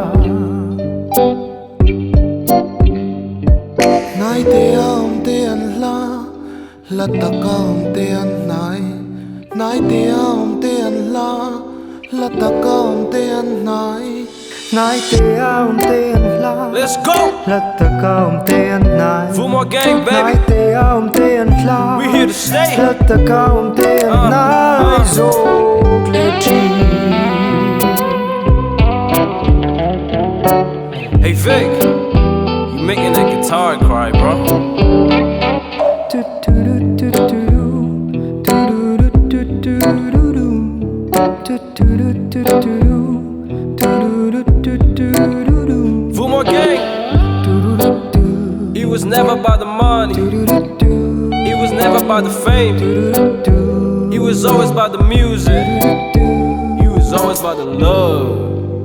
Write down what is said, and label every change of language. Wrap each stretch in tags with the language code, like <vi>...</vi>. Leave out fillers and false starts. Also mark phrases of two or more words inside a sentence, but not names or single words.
<lus>nai te an la ta kaum te an nai te an la ta kaum te an nai te an la</lus> <en>Let's go!</en> <lus>la ta kaum te an nai Vulmawi Gang, nai baby! te an la</lus> <en>We here to stay!</en> <lus>la ta kaum te an nai zo le chi</lus> <en>Hey Vic, you making that guitar cry, bro. Vulmawi Gang, it was never about the money, it was never about the fame, it was always about the music, it was always about the love.</en>